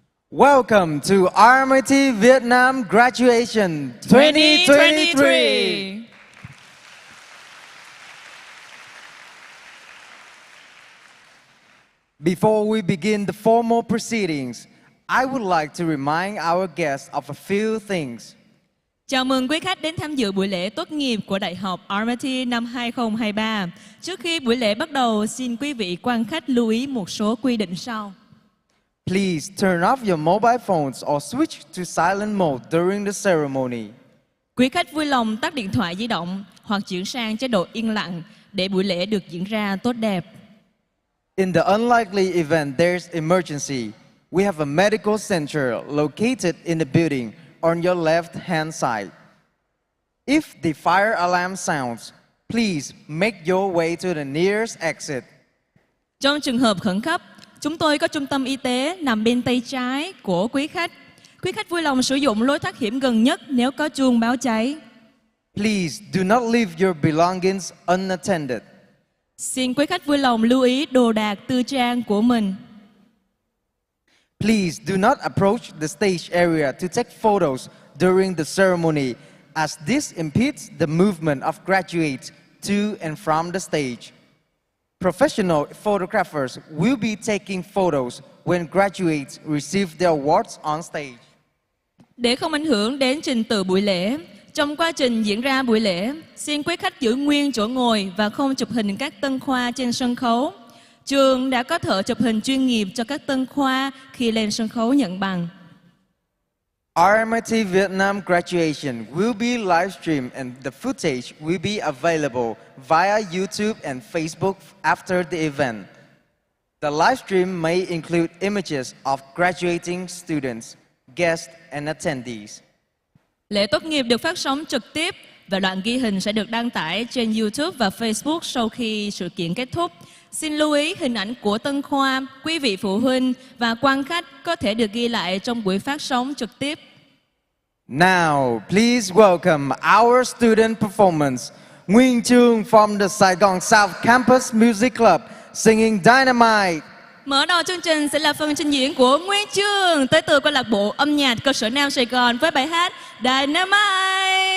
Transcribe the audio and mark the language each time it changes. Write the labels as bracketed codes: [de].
[en] Welcome to RMIT Vietnam Graduation 2023. Before we begin the formal proceedings, I would like to remind our guests of a few things. [vi] Chào mừng quý khách đến tham dự buổi lễ tốt nghiệp của Đại học RMIT năm 2023. Trước khi buổi lễ bắt đầu, xin quý vị quan khách lưu ý một số quy định sau. [en] Please turn off your mobile phones or switch to silent mode during the ceremony. [vi] Quý khách vui lòng tắt điện thoại di động hoặc chuyển sang chế độ yên lặng để buổi lễ được diễn ra tốt đẹp. [en] In the unlikely event there's emergency, we have a medical center located in the building on your left-hand side. If the fire alarm sounds, please make your way to the nearest exit. [vi] Trong trường hợp khẩn cấp, chúng tôi có trung tâm y tế nằm bên tay trái của quý khách. Quý khách vui lòng sử dụng lối thoát hiểm gần nhất nếu có chuông báo cháy. [en] Please do not leave your belongings unattended. [vi] Xin quý khách vui lòng lưu ý đồ đạc tư trang của mình. [en] Please do not approach the stage area to take photos during the ceremony, as this impedes the movement of graduates to and from the stage. Professional photographers will be taking photos when graduates receive their awards on stage. [vi] Để không ảnh hưởng đến trình tự buổi lễ, trong quá trình diễn ra buổi lễ, xin quý khách giữ nguyên chỗ ngồi và không chụp hình các tân khoa trên sân khấu. Trường đã có thợ chụp hình chuyên nghiệp cho các tân khoa khi lên sân khấu nhận bằng. [en] RMIT Vietnam graduation will be livestreamed and the footage will be available via YouTube and Facebook after the event. The livestream may include images of graduating students, guests and attendees. [vi] Lễ tốt nghiệp được phát sóng trực tiếp và đoạn ghi hình sẽ được đăng tải trên YouTube và Facebook sau khi sự kiện kết thúc. Xin lưu ý hình ảnh của Tân Khoa, quý vị phụ huynh và quan khách có thể được ghi lại trong buổi phát sóng trực tiếp. [en] Now, please welcome our student performance, Nguyên Chương from the Saigon South Campus Music Club, singing Dynamite. [vi] Mở đầu chương trình sẽ là phần trình diễn của Nguyên Chương tới từ câu lạc bộ âm nhạc cơ sở Nam Sài Gòn với bài hát Dynamite.